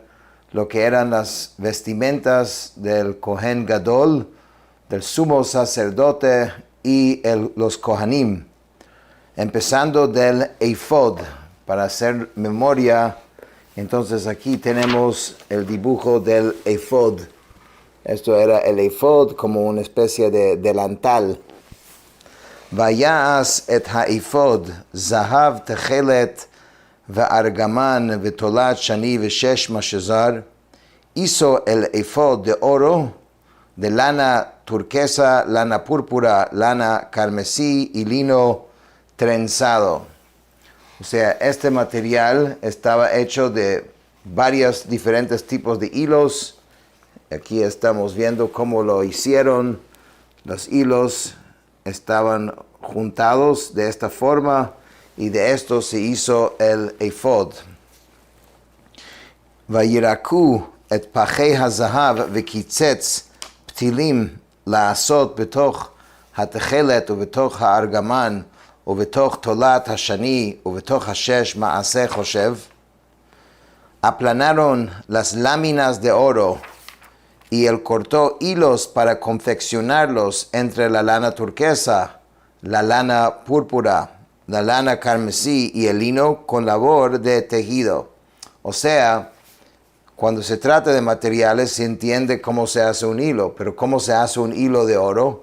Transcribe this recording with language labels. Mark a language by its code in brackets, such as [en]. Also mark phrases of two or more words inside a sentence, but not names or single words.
[es] lo que eran las vestimentas del [he] כהן גדול, [es] del sumo sacerdote y los Kohanim, empezando del ephod, para hacer memoria. Entonces aquí tenemos el dibujo del ephod. Esto era el ephod como una especie de delantal. [he] ויעש את האפד, זהב תכלת, וארגמן ותולת שני ושש משזר, [es] hizo el ephod de oro, de lana turquesa, lana púrpura, lana carmesí y lino trenzado. O sea, este material estaba hecho de varios diferentes tipos de hilos. Aquí estamos viendo cómo lo hicieron. Los hilos estaban juntados de esta forma, y de esto se hizo el ephod. [he] וירקעו את פחי הזהב וקצץ פתילים לעשות בתוך התכלת ובתוך הארגמן ובתוך תולת השני ובתוך השש מעשה חושב. [es] Aplanaron las láminas de oro y él cortó hilos para confeccionarlos entre la lana turquesa, la lana púrpura, la lana carmesí y el lino con labor de tejido. O sea, cuando se trata de materiales se entiende cómo se hace un hilo, pero ¿cómo se hace un hilo de oro?